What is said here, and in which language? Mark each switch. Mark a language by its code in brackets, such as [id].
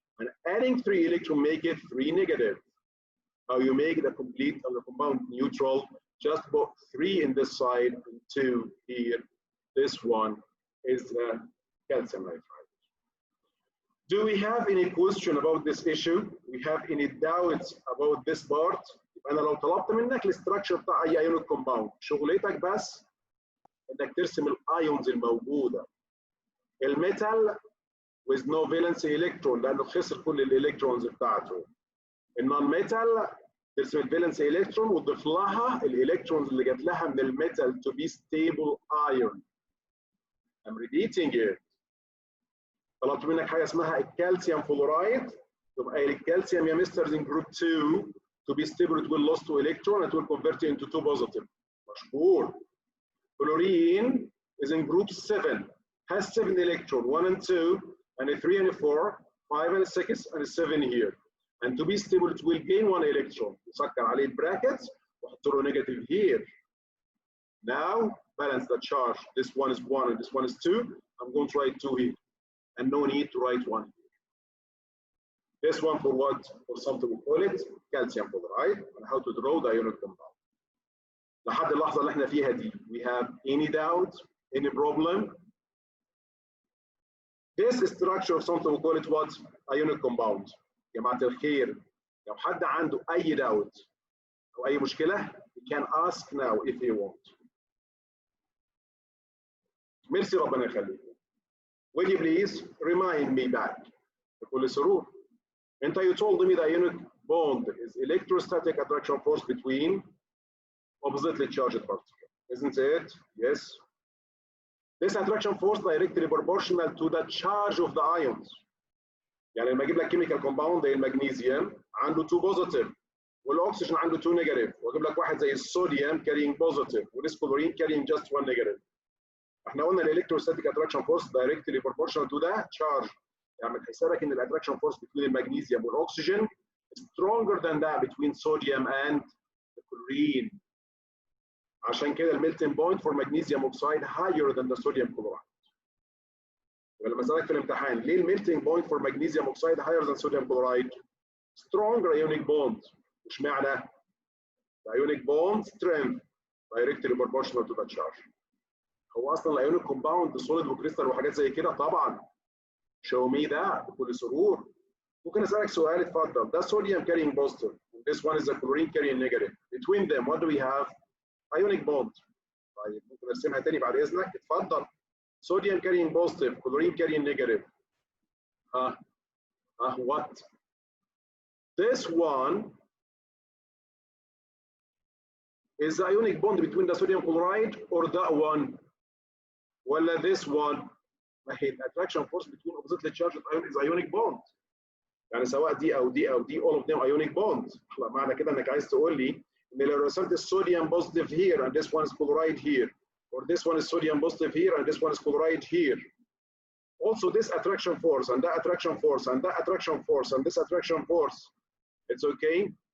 [en] And adding 3 electrons make it 3 negative. How you make the complete of the compound neutral? Just put 3 in this side and 2 here. This one is the calcium nitride. Do we have any question about this issue? We have any doubts about this part? [ar] أنا لو طلبت منك الاستراكشر بتاع أي ايونيك كومباوند، شغلتك بس إنك ترسم الايونز الموجودة. الميتال with no valency electron لأنه خسر كل الالكترونز بتاعته. النون ميتال ترسم الفالنسي الكترون وتضيف لها الالكترونز اللي جات لها من الميتال to be stable ion. [en] I'm repeating it. طلبت منك حاجه اسمها الكالسيوم فلورايد، تبقى الكالسيوم يا mister in group 2 to be stable it will lose 2 electron it will convert it into 2 positive. [ar] مشكور. [en] Fluorine is in group 7 has 7 electron 1 and 2 and a 3 and a 4 5 and a 6 and a 7 here. And to be stable, it will gain 1 electron. نسكر عليه البراكتس واحط له negative here. Now balance the charge. This one is 1 and this one is 2. I'm going to write 2 here, and no need to write 1 here. This one for what? For something we call it calcium chloride, and how to draw the ionic compound. لحد اللحظة اللي احنا فيها دي, we have any doubt, any problem? This structure of something we call it what? Ionic compound. [ar] جماعة الخير, لو حد عنده أي doubt أو أي مشكلة, he can ask now if he wants. ميرسي ربنا يخليكم. [en] Will you please remind me back? [ar] بكل سرور. [en] You told me the ionic bond is electrostatic attraction force between oppositely charged particles, isn't it? Yes. This attraction force directly proportional to the charge of the ions. [ar] يعني لما اجيب لك chemical compound زي المغنيسيوم عنده 2 positive والاكسجين عنده 2 negative, واجيب لك واحد زي الصوديوم carrying positive والسكلورين carrying just 1 negative. [en] احنا قلنا electrostatic attraction force directly proportional to the charge. يعني حسابك ان الاتراكشن فورس between المغنيسيوم والاكسجين stronger than that between sodium and the chlorine. عشان كده الميلتنج point for magnesium oxide higher than the sodium chloride. [ar] يبقى لما اسالك في الامتحان ليه الميلتنج بوينت for magnesium oxide higher than sodium chloride? [en] Stronger ionic bond. اشمعنى؟ The ionic bond strength directly proportional to the charge. [ar] هو اصلا الايونيك كومباوند سوليد وكريستال وحاجات زي كده طبعا. [en] Show me that بكل سرور. [ar] ممكن اسالك سؤال اتفضل. ده sodium carrying positive. [en] This one is the chlorine carrying negative. Between them what do we have? [ar] Ionic bond. طيب ممكن ارسمها تاني بعد اذنك؟ اتفضل. [en] Sodium carrying positive, chlorine carrying negative. What? This one is the ionic bond between the sodium chloride or that one? ولا this one? ما هي attraction force between oppositely charged ion is ionic bond. [ar] يعني سواء دي او دي او دي all of them ionic bond. [en] معنى كده انك عايز تقول لي ان لو رسمت الصوديوم positive here and this one is chloride here, or this one is sodium positive here and this one is chloride here. Also this attraction force and that attraction force and that attraction force and this attraction force, it's okay.